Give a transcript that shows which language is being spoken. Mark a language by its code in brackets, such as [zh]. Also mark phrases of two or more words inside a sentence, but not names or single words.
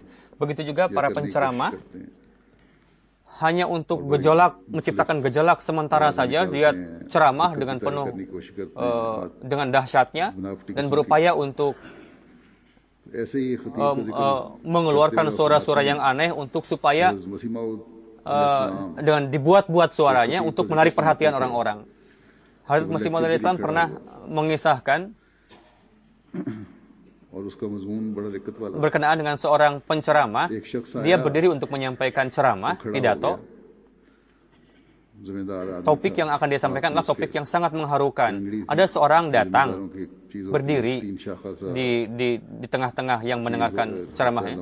[id] Begitu juga para penceramah, hanya untuk menciptakan gejolak sementara saja, dia ceramah dengan penuh dengan dahsyatnya dan berupaya untuk mengeluarkan suara-suara yang aneh untuk supaya dengan dibuat-buat suaranya untuk menarik perhatian orang-orang. Hadrat Masih Maud Islam pernah mengisahkan [ur] اور اس کا مضمون بڑا دقت والا [id] berkenaan dengan seorang penceramah. Dia berdiri untuk menyampaikan ceramah, pidato. Topik yang akan dia sampaikan adalah topik yang sangat mengharukan. Ada seorang datang berdiri di tengah-tengah yang mendengarkan ceramahnya.